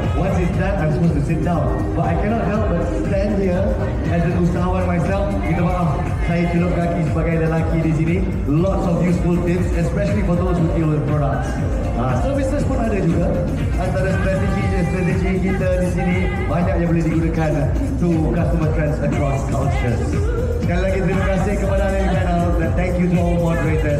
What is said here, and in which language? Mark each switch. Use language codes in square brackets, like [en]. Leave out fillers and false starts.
[en] Once it's done, I'm supposed to sit down. But I cannot help but stand here as an usahawan myself. [ms] Minta maaf, saya celup kaki sebagai lelaki di sini. [en] Lots of useful tips, especially for those who deal with products. [ms] Services pun ada juga. Antara strategi kita di sini banyak yang boleh digunakan [en] to customer trends across cultures. [ms] Sekali lagi terima kasih kepada ahli panel dan [en] thank you to all moderators.